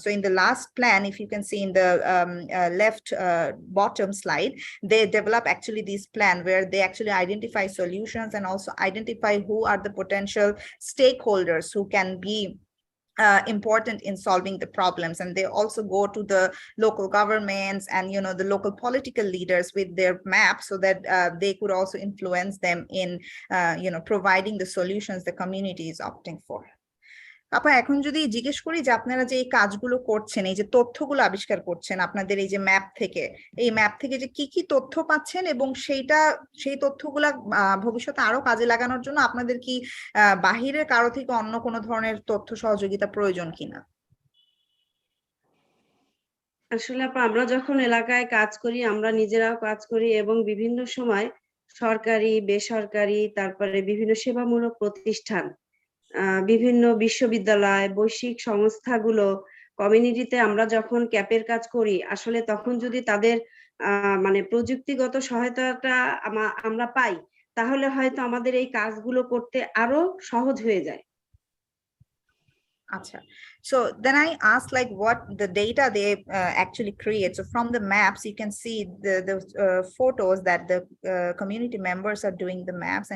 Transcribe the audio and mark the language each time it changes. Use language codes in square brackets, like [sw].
[en] So in the last plan, if you can see in the left bottom slide, they develop actually this plan where they actually identify solutions and also identify who are the potential stakeholders who can be important in solving the problems. And they also go to the local governments and the local political leaders with their maps, so that they could also influence them in providing the solutions the community is opting for. [bn] আপা, এখন যদি জিজ্ঞেস করি যে আপনারা যে এই কাজগুলো করছেন, এই যে তথ্যগুলো আবিষ্কার করছেন আপনাদের এই যে ম্যাপ থেকে, এই ম্যাপ থেকে যে কি কি তথ্য পাচ্ছেন এবং সেই তথ্যগুলা ভবিষ্যতে আরো কাজে লাগানোর জন্য আপনাদের কি বাহিরের কারো থেকে অন্য কোনো ধরনের তথ্য সহযোগিতা প্রয়োজন কিনা? আসলে আমরা যখন এলাকায় কাজ করি, আমরা নিজেরাও কাজ করি এবং বিভিন্ন সময় সরকারি, বেসরকারি, তারপরে বিভিন্ন সেবামূলক প্রতিষ্ঠান, বিভিন্ন বিশ্ববিদ্যালয়, বৈশ্বিক সংস্থাগুলো, কমিউনিটিতে আমরা যখন ক্যাপের কাজ করি, আসলে তখন যদি তাদের মানে প্রযুক্তিগত সহায়তাটা আমরা পাই, তাহলে হয়তো আমাদের এই কাজগুলো করতে আরো সহজ হয়ে যায়। Acha. [en] So then I asked like what the data they actually create. So from the maps, you can see the photos that the community members are doing the maps.